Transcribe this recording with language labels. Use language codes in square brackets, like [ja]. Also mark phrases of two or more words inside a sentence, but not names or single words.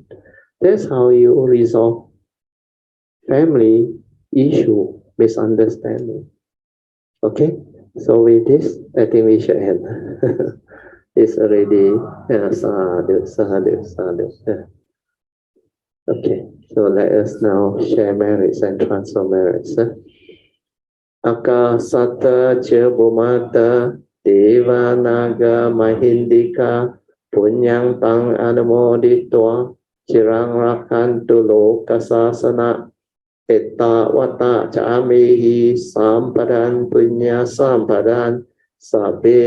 [en] That's how you resolve family issue, misunderstanding. Okay? So with this, I think we should end. It's already sadhu. Okay, so let us now share merits and transfer merits. [pi] Akasata Bhumata Deva Naga Mahindika Punyang Tang Anumoditwa Chirang Rakantu Lokasasana Etta Wata Chamihi Sampadan Punya Sampadan Sabbe